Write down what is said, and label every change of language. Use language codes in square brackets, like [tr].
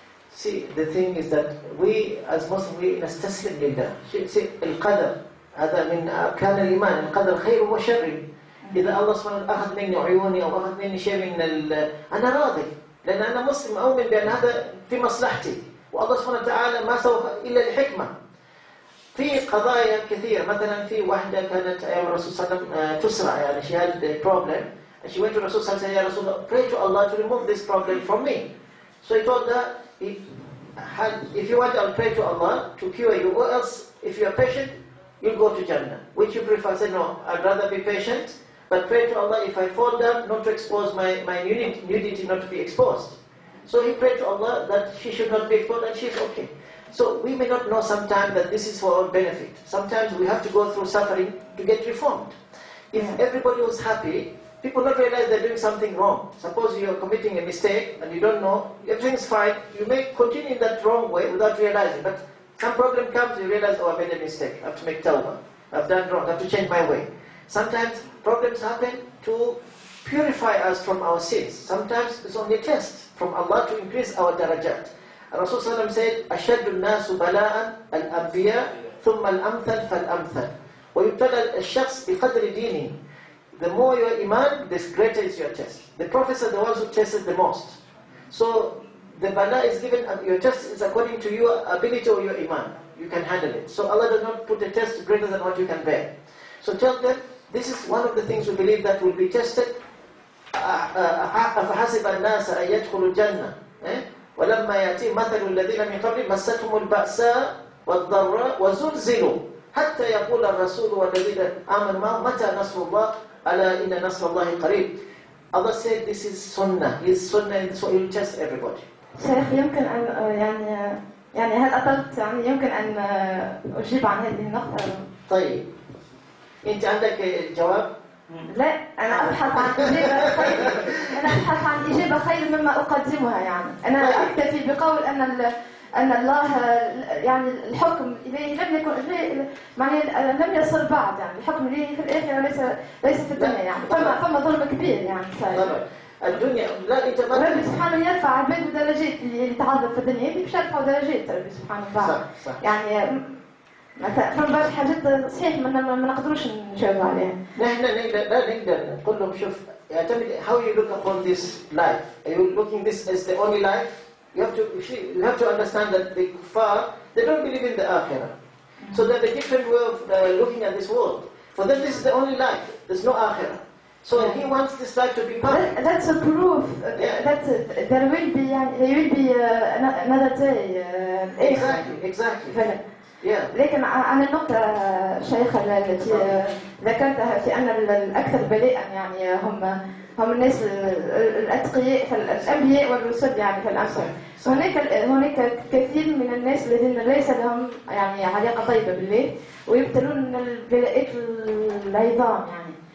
[en] See, the thing is that we as Muslims we [ar] نستسلم لله. [en] See, [ar] القدر هذا من أركان الإيمان. القدر خير وشر. إذا الله سبحانه أخذ مني عيوني أو أخذ مني شيء من أنا راضي. لأن أنا مسلم أؤمن بأن هذا في مصلحتي والله سبحانه وتعالى ما سوى إلا لحكمة. في قضايا كثيرة مثلا في واحدة كانت أيام الرسول صلى الله عليه وسلم تسرع يعني [en] she had a problem and she went to Rasul [ar] صلى الله عليه وسلم يا رسول [en] pray to Allah to remove this problem from me. So he told her if you want I'll pray to Allah to cure you or else if you are patient you'll go to Jannah. Which you prefer? I said no, I'd rather be patient. But pray to Allah if I fall down not to expose my nudity not to be exposed. So he prayed to Allah that she should not be exposed and she's okay. So we may not know sometimes that this is for our benefit. Sometimes we have to go through suffering to get reformed. If everybody was happy, people not realize they're doing something wrong. Suppose you're committing a mistake and you don't know, everything's fine, you may continue in that wrong way without realizing. But some problem comes, you realize, oh, I made a mistake, I have to make tawbah, I've done wrong, I have to change my way. Sometimes problems happen to purify us from our sins. Sometimes it's only a test from Allah to increase our darajat. Rasul Sallam said, [ar] أشد الناس بلاء الأنبياء ثم الأمثل فالأمثل ويبتلى الشخص بقدر دينه. [en] The more your iman, the greater is your test. The prophets are the ones who tested the most. So the bala is given, your test is according to your ability or your iman. You can handle it. So Allah does not put a test greater than what you can bear. So tell them, this is one of the things we believe that will be tested. [ar] أفحسب الناس أن يدخلوا الجنة ولما يأتي مثل الذين من قبل مستهم البأساء والضراء وزلزلوا حتى يقول الرسول والذين آمنوا معه متى نصر الله ألا إن نصر الله قريب. [en] Allah said this is sunnah. His sunnah and so He will test everybody. [ar] شيخ يمكن أن يعني هل أطلت يعني يمكن أن أجيب عن هذه النقطة؟ طيب أنت عندك جواب؟ لا أنا أبحث عن إجابة خير. أنا أبحث عن إجابة خير مما أقدمها يعني. أنا أكتفي بقول أن الله يعني الحكم إليه لم يكن يعني لم يصل بعد يعني الحكم إليه في الآخرة ليس في الدنيا يعني فما ظلم كبير يعني صحيح. الدنيا لا أنت ما ربي سبحانه يرفع عباده درجات اللي تعذب في الدنيا اللي باش يرفعوا درجات ربي سبحانه وتعالى. يعني مثلا بعض حاجات صحيح ما نقدروش نجاوب عليها. نحن لا نقدر نقول لهم شوف يعتمد [en] how you look upon this life. Are you looking this as the only life? You have to understand that the kuffar they don't believe in the akhirah. So they have a different way of looking at this world. For them, this is the only life. There's no akhirah. So he wants this life to be perfect. That's a proof that there will be another day. Exactly. Yeah. [ar] لكن عن النقطة الشيخة التي ذكرتها في أن الأكثر بلاء يعني هم الناس الأتقياء فالأنبياء والرسل يعني في الأمثال. هناك كثير من الناس الذين ليس لهم يعني علاقة طيبة بالله ويبتلون من البلاءات العظام يعني.